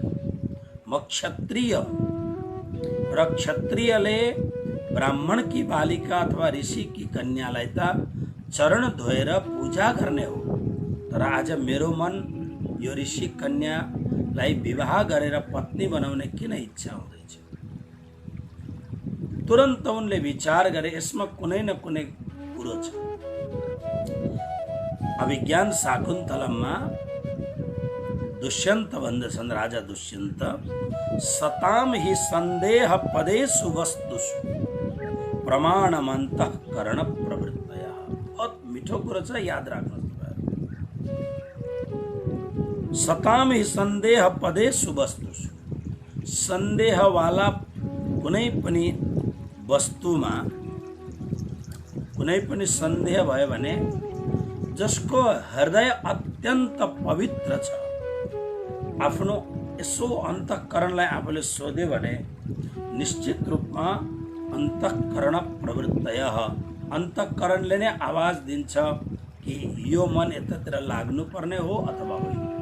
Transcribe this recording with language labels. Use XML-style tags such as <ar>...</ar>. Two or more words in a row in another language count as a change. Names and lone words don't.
<ne>म क्षत्रिय, र क्षत्रियले ब्राह्मणकी बालिका अथवा ऋषिकी कन्यालाई त चरण धोएर पूजा गर्ने हो। तर आज मेरो मन यो ऋषि कन्यालाई विवाह गरेर पत्नी बनाउने किन इच्छा हुँदैछ? तुरन्त उनले विचार गरे, यसमा कुनै न कुनै कुरो छ। अभिज्ञान शाकुन्तलममा दुष्यन्त भन्दछन्, राजा दुष्यन्त,</ne> <sa>सताम हि संदेह पदेषु वस्तुषु प्रमाणमन्तःकरण प्रवृत्तयः।</sa> <ne>बहुत मिठो कुरो छ, याद राख्नुहोस्।</ne> <sa>सताम हि संदेह पदेषु वस्तुषु,</sa> <ne>संदेहवाला कुनै पनि वस्तुमा कुनै पनि संदेह भयो भने जसको हृदय अत्यन्त पवित्र छ, आफ्नो यसो अन्तःकरणलाई आफूले सोध्यो भने निश्चित रूपमा</ne> <sa>अन्तःकरण प्रवृत्तयः,</sa> <ne>अन्तःकरणले नै आवाज दिन्छ कि यो मन यतातिर लाग्नुपर्ने हो अथवा होइन।</ne>